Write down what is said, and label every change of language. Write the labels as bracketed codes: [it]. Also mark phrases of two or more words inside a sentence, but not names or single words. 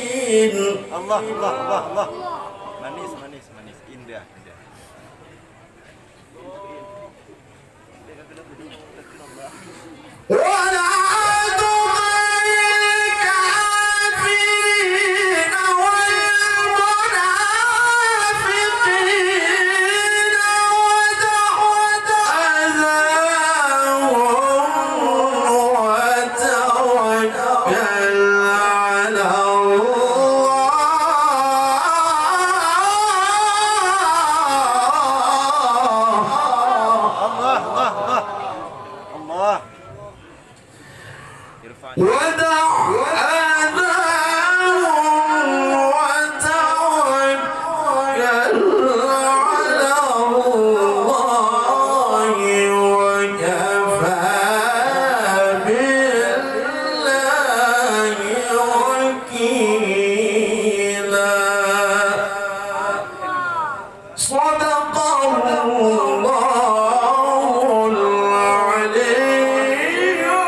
[ar] Allah, Allah, Allah, Allah. [id] Manis, manis, manis. Indah, indah. [ar] ولا تطع الكافرين والمنافقين ودع أذاهم وتوكل على الله. Allah, Allah, Allah. Allah. Irfan. ودع آذاهم وتوكل على الله وكفى بالله وكيلا صدق الله العلي